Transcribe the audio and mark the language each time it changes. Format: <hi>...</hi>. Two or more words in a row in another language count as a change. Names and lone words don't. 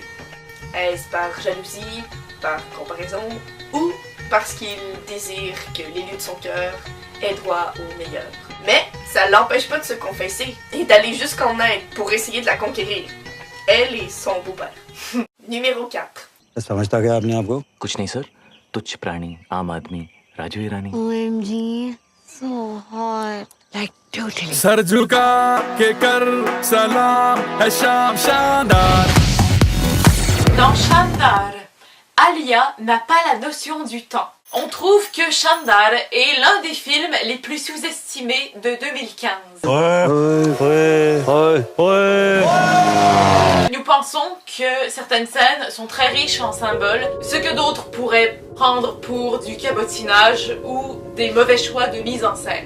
<fr>Est-ce par jalousie, par comparaison ou parce qu'il désire que l'élu de son cœur ait droit au meilleur? Mais ça l'empêche pas de se confesser et d'aller jusqu'en Inde pour essayer de la conquérir. Elle et son beau-père. Numéro 4.</fr> <hi>समझता क्या आपने आपको? कुछ नहीं सर, तुच्छ प्राणी, आम आदमी, राजू ईरानी।</hi> <en>OMG, so hot. Like totally.</en> <hi>सर झुका के कर सलाम है शाम शानदार.</hi> <fr>Dans Shandar, Alia n'a pas la notion du temps. On trouve que Shandar est l'un des films les plus sous-estimés de 2015. Nous pensons que certaines scènes sont très riches en symboles, ce que d'autres pourraient prendre pour du cabotinage ou des mauvais choix de mise en scène.</fr>